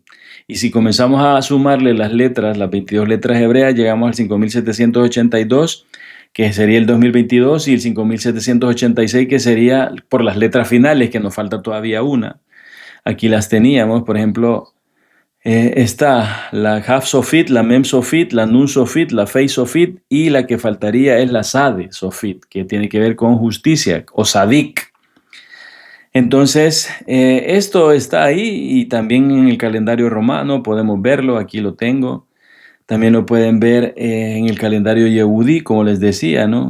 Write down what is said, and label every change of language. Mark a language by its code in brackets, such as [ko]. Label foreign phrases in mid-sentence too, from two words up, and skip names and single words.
[es] Y si comenzamos a sumarle las letras, las 22 letras hebreas, llegamos al 5.782, que sería el 2022, y el 5786, que sería por las letras finales, que nos falta todavía una. Aquí las teníamos, por ejemplo, está la [he] כף סופית, [es] la [he] מם סופית, [es] la [he] נון סופית, [es] la [he] פה סופית, [es] y la que faltaría es la [he] צדי סופית, [es] que tiene que ver con justicia o Sadik. Entonces, esto está ahí, y también en el calendario romano podemos verlo, aquí lo tengo. También lo pueden ver en el calendario Yehudí, como les decía, ¿no?